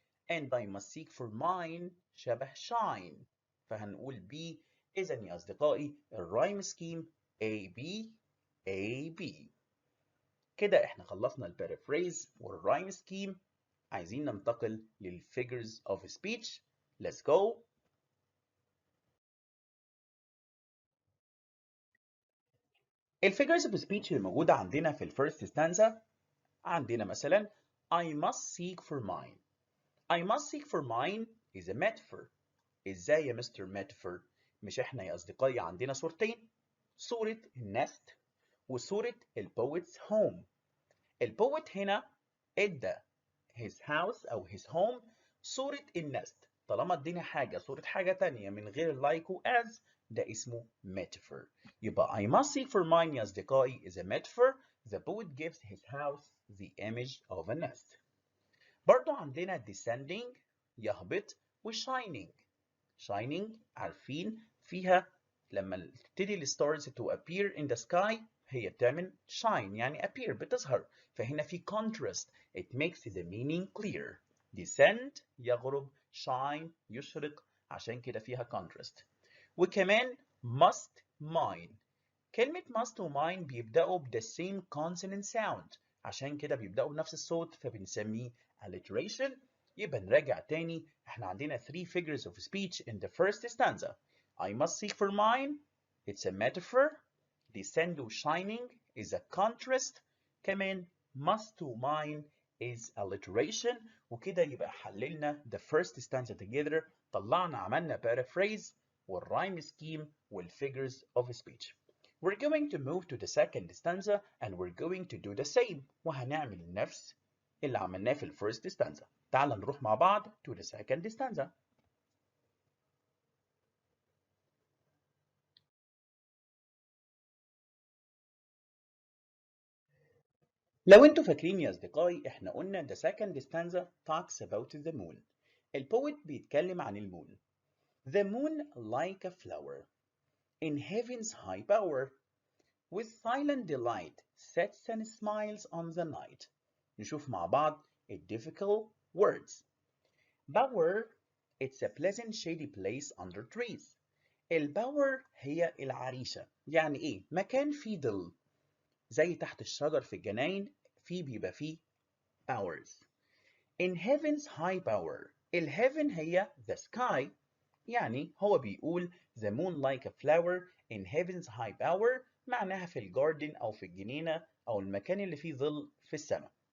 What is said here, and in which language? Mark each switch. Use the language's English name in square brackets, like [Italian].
[English] And I must seek for mine شبه shine [Arabic] فهنقول [English] B. [Arabic] إذا يا أصدقائي الرايم سكيم AB AB. كده احنا خلصنا البارافريز والرايم سكيم. عايزين ننتقل للفيجرز of speech. [English] Let's go. [Arabic] الفيجرز of speech اللي موجودة عندنا في الفيرست stanza عندنا مثلا [English] I must seek for mine. I must seek for mine is a metaphor. [Arabic] ازاي يا مستر ميتافور؟ مش احنا يا اصدقائي عندنا صورتين، صورة النست وصورة البويت's home. البويت هنا ادى his house او his home صورة النست. طالما ادينا حاجة صورة حاجة تانية من غير اللايك و as ده اسمه metaphor. يبقى [English] I must seek for mine [Arabic] يا اصدقائي [English] is a metaphor. The poet gives his house the image of a nest. [Arabic] برضو عندنا descending يهبط و shining. shining عارفين فيها لما تبتدي الستارز [English] to appear in the sky [Arabic] هي بتعمل shine يعني appear بتظهر. فهنا في contrast. [English] It makes the meaning clear. [Arabic] descend يغرب، shine يشرق، عشان كده فيها contrast. وكمان must mine. كلمة must و mine بيبدأوا ب [English] the same consonant sound، [Arabic] عشان كده بيبدأوا بنفس الصوت فبنسميه alliteration. يبقى نراجع تاني. احنا عندنا [English] 3 figures of speech in the first stanza. I must seek for mine. It's a metaphor. Descend to shining is a contrast. [Arabic] كمان [English] must to mine is alliteration. [Arabic] وكده يبقى حللنا [English] the first stanza together. [Arabic] طلعنا عملنا paraphrase والrhyme scheme والfigures of speech. [English] We're going to move to the second stanza and we're going to do the same. [Arabic] وهنعمل نفس اللي عملناه في الفيرست stanza. تعال نروح مع بعض [English] to the second stanza. [Arabic] لو انتوا فاكرين يا اصدقائي احنا قلنا [English] the second stanza talks about the moon. [Arabic] البويت بيتكلم عن المون. [English] The moon like a flower in heaven's high power with silent delight sets and smiles on the night. [Arabic] نشوف مع بعض difficult words. [English] Bower, it's a pleasant shady place under trees. [Arabic] الباور هي العريشة. يعني ايه؟ مكان فيه ظل زي تحت الشجر في الجناين بيبقى فيه bowers. [English] In heaven's high power. الheaven هي the sky. [Arabic] يعني هو بيقول [English] the moon like a flower in heaven's high power [Arabic] معناها في الجاردن أو في الجنينة أو المكان اللي فيه ظل في السماء.